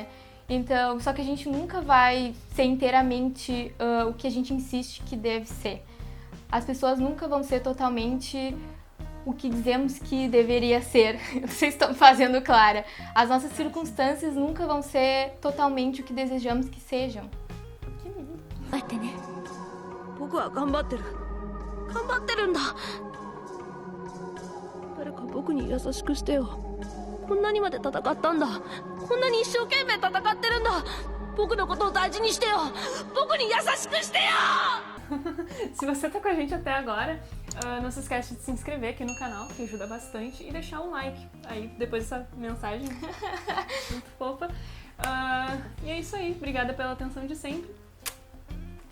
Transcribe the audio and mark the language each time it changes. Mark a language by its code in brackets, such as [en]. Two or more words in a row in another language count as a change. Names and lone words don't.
[pt] Então, só que a gente nunca vai ser inteiramente o que a gente insiste que deve ser. As pessoas nunca vão ser totalmente o que dizemos que deveria ser. Vocês estão fazendo clara. As nossas circunstâncias nunca vão ser totalmente o que desejamos que sejam. Que lindo. [ja] 待ってね。僕は頑張ってる。頑張ってるんだ。誰か僕に優しくしてよ。こんなにまで戦ったんだ。こんなに一生懸命戦ってるんだ。僕のことを大事にしてよ。僕に優しくしてよ。 [pt] Se você tá com a gente até agora, Não se esquece de se inscrever aqui no canal, que ajuda bastante, e deixar um like aí depois dessa mensagem muito fofa. E é isso aí. Obrigada pela atenção de sempre.